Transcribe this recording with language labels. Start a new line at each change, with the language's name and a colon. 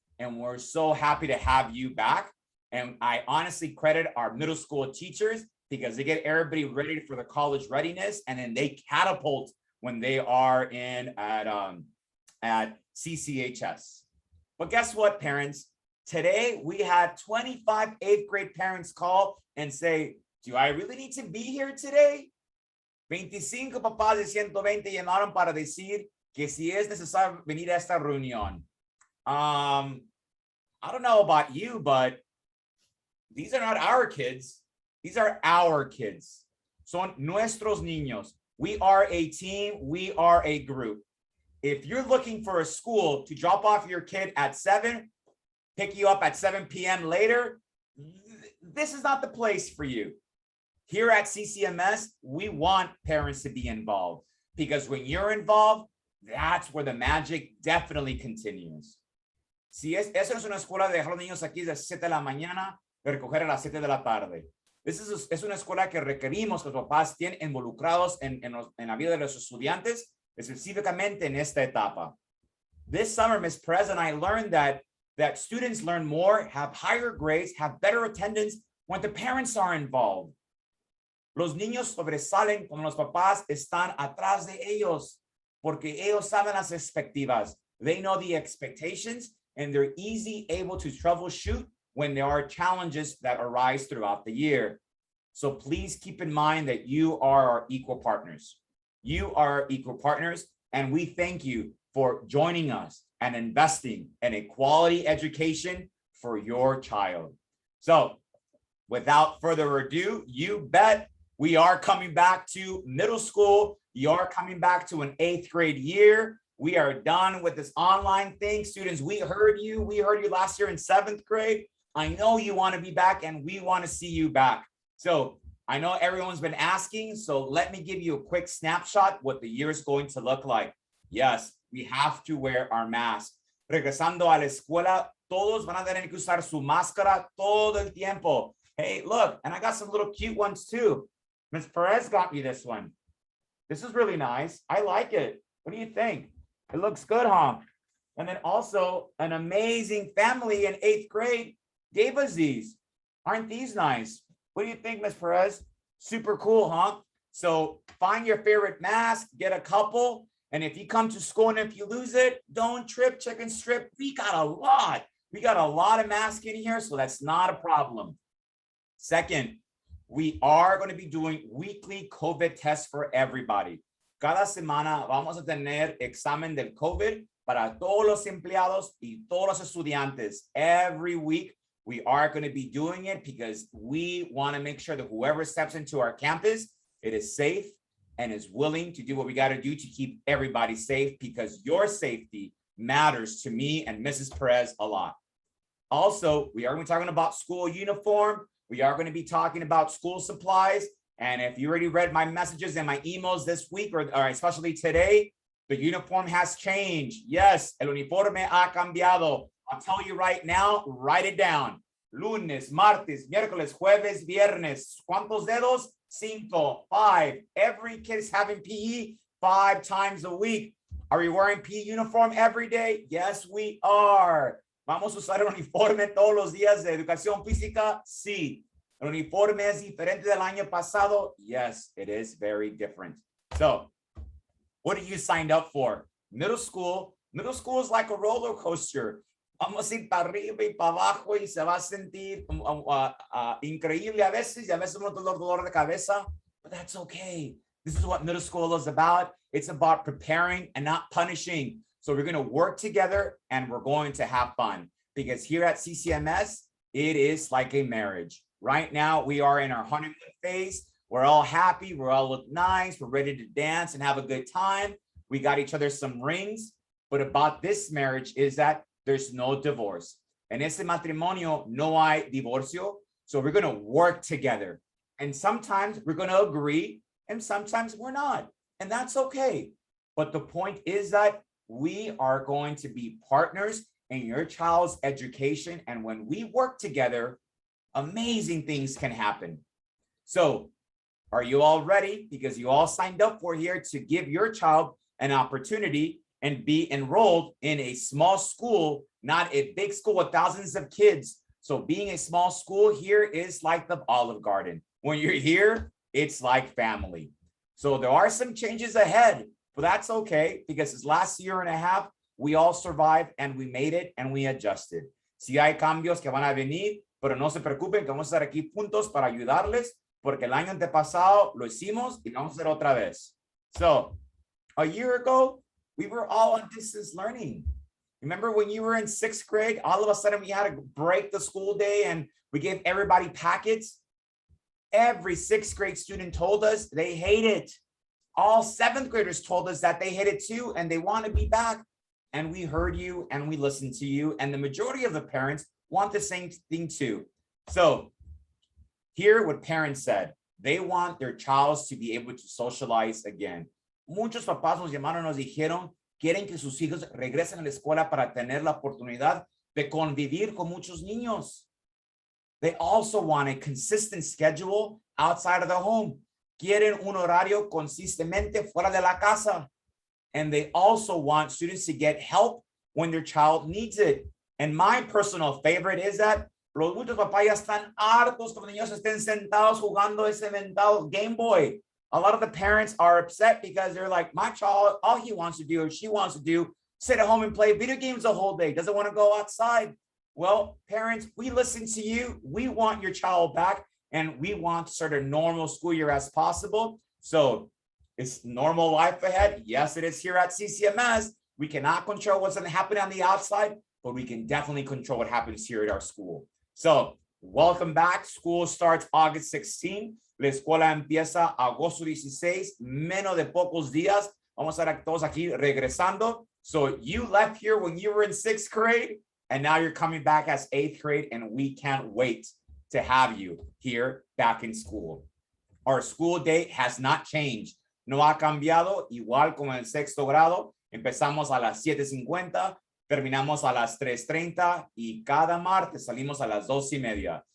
English: And we're so happy to have you back. And I honestly credit our middle school teachers, because they get everybody ready for the college readiness, and then they catapult when they are in at CCHS. But guess what, parents? Today, we had 25 eighth grade parents call and say, do I really need to be here today?
Spanish: 25 papás de 120 llamaron para decir que si es necesario venir a esta reunión.
English: I don't know about you, but these are not our kids. These are our kids.
Spanish: Son nuestros niños.
English: We are a team. We are a group. If you're looking for a school to drop off your kid at 7, pick you up at 7 p.m. later, this is not the place for you. Here at CCMS, we want parents to be involved, because when you're involved, that's where the magic definitely continues.
Spanish: Si eso es una escuela de dejar a los niños aquí de 7 de la mañana, de recoger a las 7 de la tarde. Es una escuela que requerimos que los papás estén involucrados en la vida de los estudiantes, específicamente en esta etapa.
English: This summer, Ms. Perez and I learned that students learn more, have higher grades, have better attendance when the parents are involved. Los niños sobresalen cuando los papás están atrás de ellos, porque ellos saben las expectativas. They know the expectations, and they're able to troubleshoot when there are challenges that arise throughout the year. So please keep in mind that you are our equal partners. You are equal partners, and we thank you for joining us and investing in a quality education for your child. So without further ado, you bet we are coming back to middle school. You are coming back to an 8th grade year. We are done with this online thing. Students, we heard you. We heard you last year in 7th grade. I know you want to be back, and we want to see you back. So I know everyone's been asking, so let me give you a quick snapshot what the year is going to look like. Yes, we have to wear our mask.
Spanish: Regresando a la escuela, todos van a tener que usar su máscara todo el tiempo.
English: Hey, look, and I got some little cute ones too. Ms. Perez got me this one. This is really nice. I like it. What do you think? It looks good, huh? And then also an amazing family in 8th grade gave us these. Aren't these nice? What do you think, Ms. Perez? Super cool, huh? So find your favorite mask, get a couple. And if you come to school and if you lose it, don't trip, check and strip. We got a lot. We got a lot of masks in here, so that's not a problem. Second, we are going to be doing weekly COVID tests for everybody.
Spanish: Cada semana vamos a tener examen del COVID para todos los empleados y todos los estudiantes.
English: Every week, we are going to be doing it because we want to make sure that whoever steps into our campus, it is safe and is willing to do what we got to do to keep everybody safe, because your safety matters to me and Mrs. Perez a lot. Also, we are going to be talking about school uniform. We are going to be talking about school supplies. And if you already read my messages and my emails this week, or especially today, The uniform has changed. Yes,
Spanish: el uniforme ha cambiado.
English: I'll tell you right now, write it down.
Spanish: Lunes, martes, miércoles, jueves, viernes. ¿Cuántos dedos?
English: 5, 5. Every kid is having PE 5 times a week. Are we wearing PE uniform every day? Yes, we are.
Spanish: ¿Vamos a usar el uniforme todos los días de educación física? Sí. ¿El uniforme es diferente del año pasado?
English: Yes, it is very different. So, what are you signed up for? Middle school is like a roller coaster.
Spanish: Vamos a ir para arriba y para abajo y se va a sentir increíble a veces y a veces un dolor de cabeza,
English: but that's okay. This is what middle school is about. It's about preparing and not punishing. So we're going to work together and we're going to have fun, because here at CCMS, it is like a marriage. Right now, we are in our honeymoon phase. We're all happy. We all look nice. We're ready to dance and have a good time. We got each other some rings. But about this marriage is that there's no divorce. En ese matrimonio no hay divorcio. So we're going to work together. And sometimes we're going to agree and sometimes we're not. And that's okay. But the point is that we are going to be partners in your child's education. And when we work together, amazing things can happen. So are you all ready? Because you all signed up for here to give your child an opportunity and be enrolled in a small school, not a big school with thousands of kids. So being a small school here is like the Olive Garden. When you're here, it's like family. So there are some changes ahead, but that's okay, because this last year and a half, we all survived and we made it and we adjusted.
Spanish: Si hay cambios que van a venir, pero no se preocupen, que vamos a estar aquí juntos para ayudarles, porque el año antepasado lo hicimos y vamos a hacer otra vez.
English: So a year ago, we were all on distance learning. Remember when you were in 6th grade, all of a sudden we had to break the school day and we gave everybody packets? Every 6th grade student told us they hate it. All 7th graders told us that they hate it too and they want to be back. And we heard you and we listened to you. And the majority of the parents want the same thing too. So hear what parents said. They want their child to be able to socialize again.
Spanish: Muchos papás nos llamaron, nos dijeron, quieren que sus hijos regresen a la escuela para tener la oportunidad de convivir con muchos niños.
English: They also want a consistent schedule outside of the home.
Spanish: Quieren un horario consistentemente fuera de la casa.
English: And they also want students to get help when their child needs it. And my personal favorite is that
Spanish: los muchos papás ya están hartos que los niños estén sentados jugando ese mental Game Boy.
English: A lot of the parents are upset because they're like, my child, all he wants to do or she wants to do, sit at home and play video games the whole day, doesn't want to go outside. Well, parents, we listen to you. We want your child back and we want to start a normal school year as possible. So it's normal life ahead. Yes, it is here at CCMS. We cannot control what's going to happen on the outside, but we can definitely control what happens here at our school. So welcome back. School starts August 16.
Spanish: La escuela empieza agosto 16, menos de pocos días. Vamos a estar todos aquí regresando.
English: So you left here when you were in 6th grade, and now you're coming back as 8th grade, and we can't wait to have you here back in school. Our school date has not changed.
Spanish: No ha cambiado, igual como en 6º grado. Empezamos a las 7:50, terminamos a las 3:30, y cada martes salimos a las 2:30.